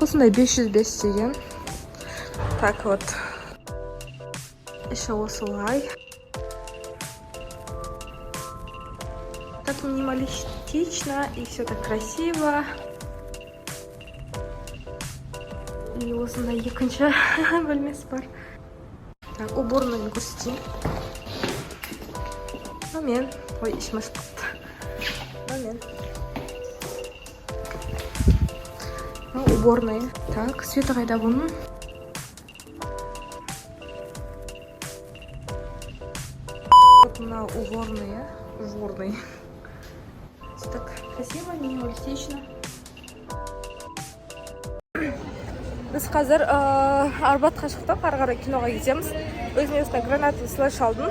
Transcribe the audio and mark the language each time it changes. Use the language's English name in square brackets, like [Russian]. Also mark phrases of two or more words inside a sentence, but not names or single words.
[Kazakh] Осындай 505 деген. [Russian] Так вот. [Kazakh] Еще осылай. [Russian] Так минималистично и все так красиво. [Kazakh] И осындай екінші бөлмесі бар. Так, уборныйды көрсетейін. Мен. Ой, ішім ашып қалды. Мен. Уборная. Так, светі қайда бұның? Вот мына уборная. Уборная. [Russian] Так красиво, минималистично. [Kazakh] Біз қазір Арбатқа шықтық, ары қарай киноға кетеміз. Өзіме осындай [Russian] гранатовый слэш [Kazakh] алдым.